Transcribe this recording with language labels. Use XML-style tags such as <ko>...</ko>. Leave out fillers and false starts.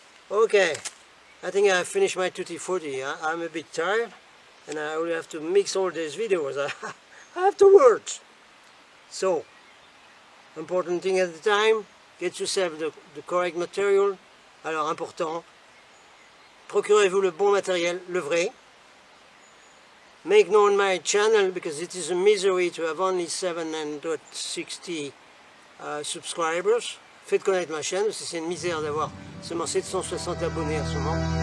<en>Okay, I think I finished my tutti frutti. I'm a bit tired, and I will have to mix all these videos afterwards. So, important thing at the time, get yourself the correct material.</en> <fr>Alors, important, procurez-vous le bon matériel, le vrai.</fr> <en>Make known my channel, because it is a misery to have only 760 subscribers.</en> <fr>Faites connaître ma chaîne, parce que c'est une misère d'avoir seulement 760 abonnés en ce moment.</fr>